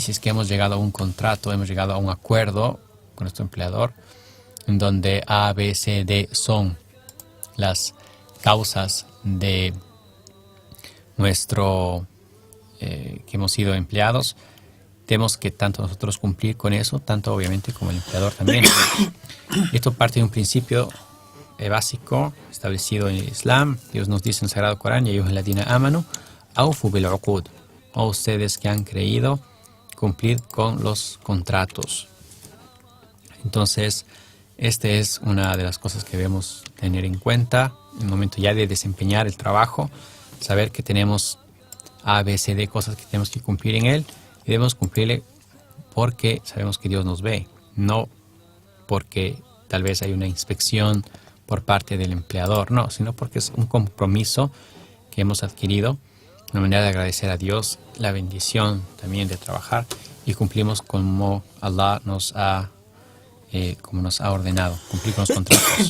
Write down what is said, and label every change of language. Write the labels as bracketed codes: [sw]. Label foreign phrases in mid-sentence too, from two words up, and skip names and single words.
[es] Si es que hemos llegado a un contrato, hemos llegado a un acuerdo con nuestro empleador, en donde A, B, C, D son las causas de nuestro que hemos sido empleados, tenemos que tanto nosotros cumplir con eso, tanto obviamente como el empleador también. Esto parte de un principio básico establecido en el Islam. Dios nos dice en el Sagrado Corán: [ar] يا أيها الذين آمنوا، أوفوا بالعقود. [es] O ustedes que han creído, cumplir con los contratos. Entonces, esta es una de las cosas que debemos tener en cuenta en el momento ya de desempeñar el trabajo, saber que tenemos A, B, C, D cosas que tenemos que cumplir en él, y debemos cumplirle porque sabemos que Dios nos ve, no porque tal vez hay una inspección por parte del empleador, no, sino porque es un compromiso que hemos adquirido, una manera de agradecer a Dios la bendición también de trabajar, y cumplimos como Allah nos ha ordenado, cumplir con los contratos.